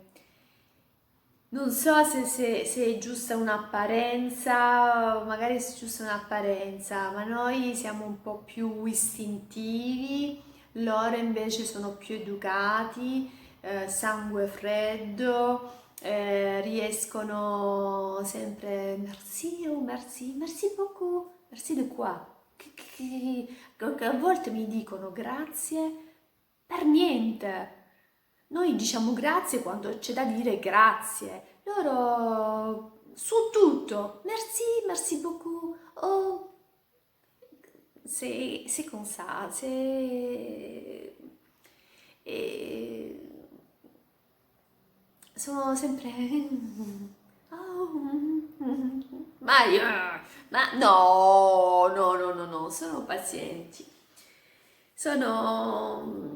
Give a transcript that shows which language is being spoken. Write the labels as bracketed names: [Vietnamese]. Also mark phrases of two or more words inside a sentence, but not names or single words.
[Italian] Non so se è giusta un'apparenza, magari è giusta un'apparenza, ma noi siamo un po' più istintivi, loro invece sono più educati, sangue freddo, riescono sempre [French] merci, oh merci, merci beaucoup, merci [Italian] di qua. Che a volte mi dicono grazie per niente. Noi diciamo grazie quando c'è da dire grazie. Loro su tutto. [French] Merci, merci beaucoup. Oh, c'est comme ça. [Italian] E sono sempre... Oh, ma io... Ma no, no, no, no, no, sono pazienti. Sono...